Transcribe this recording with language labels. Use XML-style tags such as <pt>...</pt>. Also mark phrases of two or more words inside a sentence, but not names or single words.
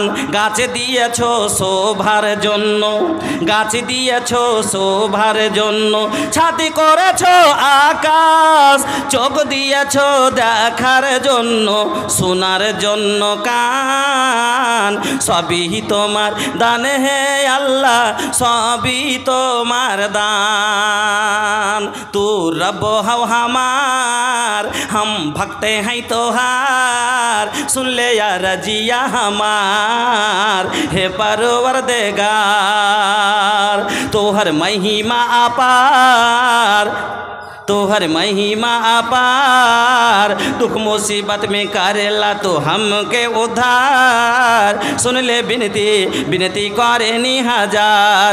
<bn>গাছ দিয়েছ শোভার জন্য, গাছ দিয়েছ শোভার জন্য, ছাতি করেছ আকাশ, চোখ দিয়েছ দেখার জন্য, শোনার জন্য কান, সবই তোমার দান হে আল্লাহ, সবই তোমার দান।</bn> <bho>रहमान, तू रब हो हमार, हम भक्ते हैं तोहार, सुन ले या रजिया हमार, हे परवरदिगार। तोहर महिमा अपार, तोहर महिमा अपार, दुख मुसीबत में करेला तो हमके उद्धार, सुन ले बिनती बिनती करे नी हजार।</bho>